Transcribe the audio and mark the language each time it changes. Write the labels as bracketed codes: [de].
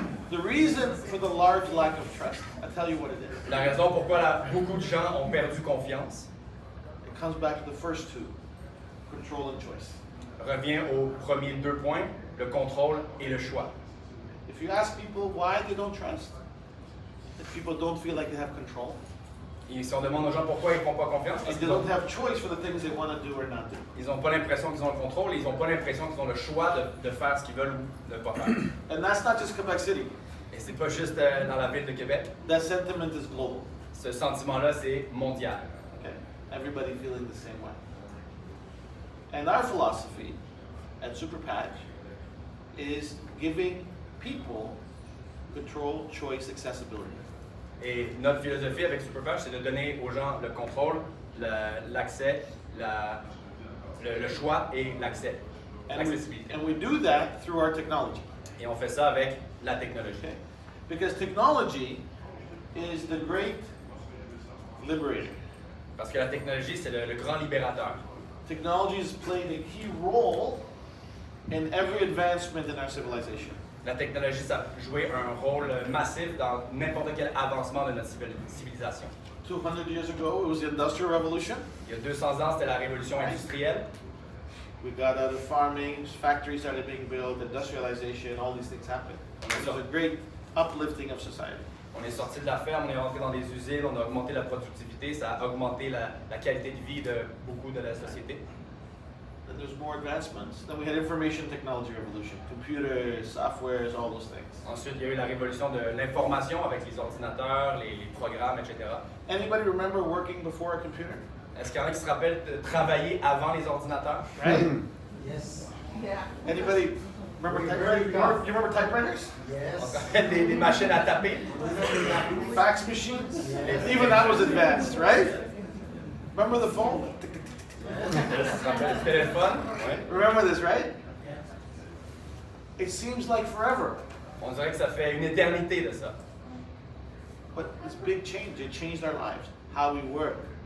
[en] The reason for the large lack of trust, I'll tell you what it is. [fr] La raison pourquoi beaucoup de gens ont perdu confiance [en] It comes back to the first 2, control and choice. [fr] revient aux premiers 2 points, le contrôle et le choix. [en] If you ask people why they don't trust, if people don't feel like they have control, [fr] Et si on demande aux gens pourquoi ils ne font pas confiance, parce [en] and they [fr] qu'ils [en] don't have choice for the things they want to do or not do. [fr] n'ont pas l'impression qu'ils ont le contrôle, ils n'ont pas l'impression qu'ils ont le choix de faire ce qu'ils veulent ou de ne pas faire. [en] And that's not just Quebec City. [fr] Et c'est pas juste dans la ville de Québec. [en] That sentiment is global. [fr] Ce sentiment-là, c'est mondial. [en] Okay? Everybody feeling the same way. And our philosophy at Superpatch is giving people control, choice, accessibility. [fr] Et notre philosophie avec Superpatch, c'est de donner aux gens le contrôle, l'accès, le choix et l'accès, l'accessibilité. [en] And we do that through our technology. [fr] Et on fait ça avec la technologie. [en] Okay? Because technology is the great liberator. [fr] Parce que la technologie, c'est le grand libérateur. [en] Technology has played a key role in every advancement in our civilization. [fr] La technologie, ça a joué un rôle massif dans n'importe quel avancement de notre civilisation. [en] 200 years ago, it was the Industrial Revolution. [fr] Il y a 200 ans, c'était la révolution industrielle. [en] We got out of farming, factories started being built, industrialization, all these things happened. It was a great uplifting of society. [fr] On est sorti de la ferme, on est rentré dans des usines, on a augmenté la productivité, ça a augmenté la qualité de vie de beaucoup de la société. [en] Then there's more advancements. Then we had information technology revolution, computers, softwares, all those things. [fr] Ensuite, il y a eu la révolution de l'information avec les ordinateurs, les programmes, etc. [en] Anybody remember working before a computer? [fr] Est-ce qu'il y en a qui se rappellent de travailler avant les ordinateurs? [en] Right? Yes. Yeah. Anybody remember typewriters? Do you remember typewriters? [fr] On se rappelle des machines à taper, [en] Fax machines? Even that was advanced, right? Remember the phone? [fr] on se rappelle du téléphone. Ouais. [en] Remember this, right? It seems like forever, [fr] On dirait que ça fait une éternité de ça. [en] but this big change, it changed our lives, how we work,